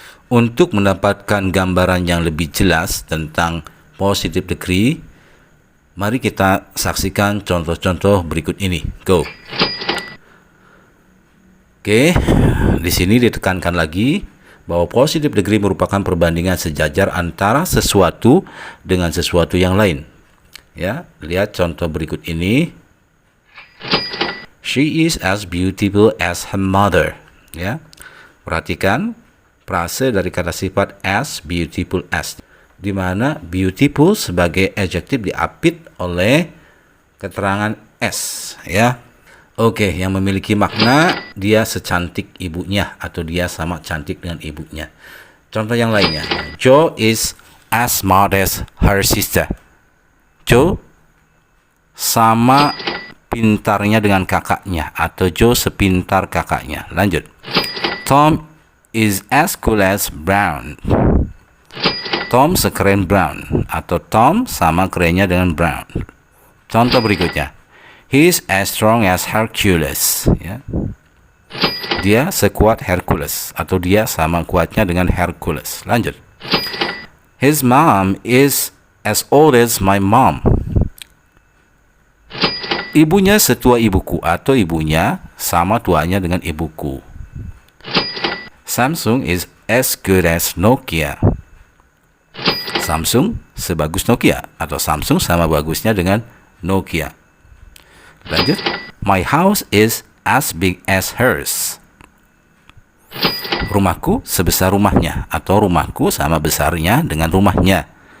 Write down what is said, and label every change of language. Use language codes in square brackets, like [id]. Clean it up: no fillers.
[id] Untuk mendapatkan gambaran yang lebih jelas tentang positive degree, mari kita saksikan contoh-contoh berikut ini. Go. Oke, di sini ditekankan lagi bahwa positive degree merupakan perbandingan sejajar antara sesuatu dengan sesuatu yang lain. Ya, lihat contoh berikut ini. [en] She is as beautiful as her mother. [id] Ya, perhatikan frase dari kata sifat as, beautiful as, di mana beautiful sebagai adjektif diapit oleh keterangan as, ya. Oke, yang memiliki makna dia secantik ibunya atau dia sama cantik dengan ibunya. Contoh yang lainnya, [en] Joe is as smart as her sister. [id] Joe sama pintarnya dengan kakaknya atau Joe sepintar kakaknya. Lanjut. [en] Tom is as cool as Brown. [id] Tom sekeren Brown atau Tom sama kerennya dengan Brown. Contoh berikutnya. [en] He's as strong as Hercules. [id] Ya. Dia sekuat Hercules atau dia sama kuatnya dengan Hercules. Lanjut. [en] His mom is as old as my mom. [id] Ibunya setua ibuku atau ibunya sama tuanya dengan ibuku. [en] Samsung is as good as Nokia. [id] Samsung sebagus Nokia atau Samsung sama bagusnya dengan Nokia. Lanjut. [en] My house is as big as hers. [id] Rumahku sebesar rumahnya atau rumahku sama besarnya dengan rumahnya.